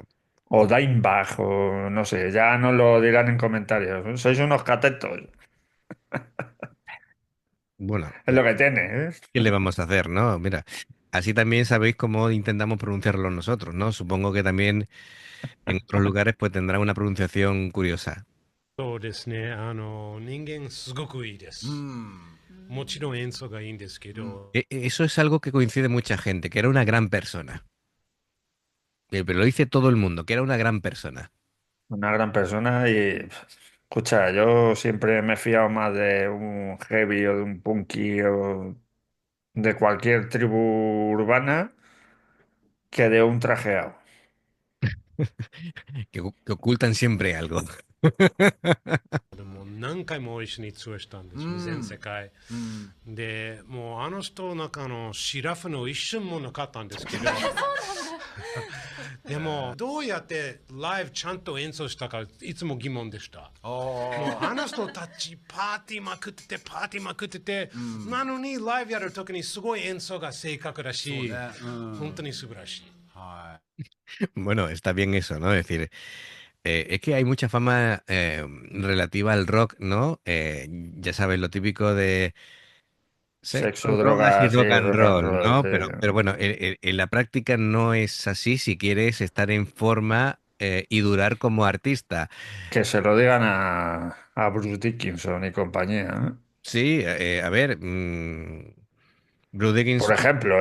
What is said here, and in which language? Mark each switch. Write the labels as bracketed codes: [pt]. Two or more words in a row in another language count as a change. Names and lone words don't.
[es] O Dimebag, o no sé, ya nos lo dirán en comentarios. Sois unos catetos. bueno, Es lo que tiene, ¿eh? ¿qué le vamos a hacer, no? Mira, así también sabéis cómo intentamos pronunciarlo nosotros, ¿no? Supongo que también en otros lugares pues tendrá una pronunciación curiosa. [ja] そうですね。人間すごくいいでうす。ん。もちろん演奏がいいんですけど、 [es] Eso es algo que coincide mucha gente, que era una gran persona. Pero lo dice todo el mundo, que era una gran persona. Una gran persona y, escucha, yo siempre me he fiado más de un heavy o de un punky o de cualquier tribu urbana que de un trajeado. Que ocultan siempre algo. [ja] でも何回もオーディションに通したんですよ、うん全世界。うん。で、もうあの人なんかシラフの一瞬もなかったんですけど、でもどうやってライブちゃんと演奏したかいつも疑問でした。あもうあの人たちパーティーまくっててパーティーまくってて、なのにライブやるときにすごい演奏が正確だし、そうねうん本当に素晴らしい。あ。はい。 [es] Bueno, está bien eso, ¿no? Es decir, Es que hay mucha fama relativa al rock, ¿no? Ya sabes, lo típico de sexo, Sexo, drogas y drogas rock y [en] and rock and roll, roll, [es] ¿no? Pero sí. bueno, en la práctica no es así si quieres estar en forma y durar como artista. Que se lo digan a Bruce Dickinson y compañía, ¿no? Sí, a ver, Bruce Por Dickinson. ejemplo,